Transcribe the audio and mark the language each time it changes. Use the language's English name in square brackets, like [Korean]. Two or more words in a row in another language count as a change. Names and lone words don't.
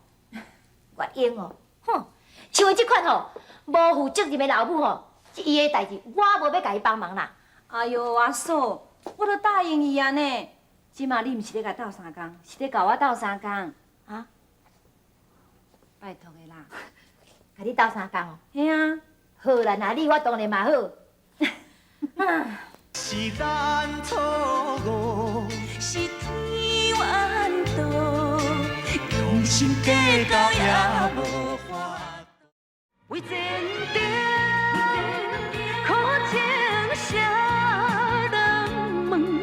[Min Nan Chinese] 月英哦，哼，像伊即款吼，无负责任的老母吼，伊的代志我无要甲伊帮忙啦。哎呦，阿嫂，我都答应伊啊呢。即马你毋是咧甲斗3工，是咧甲我斗3工。啊？拜托的啦。甲你斗3工哦？嘿啊。好啦，那你我当然嘛好。是咱错误，是天怨妒，用心计较也无法。为前程，苦情谁人问？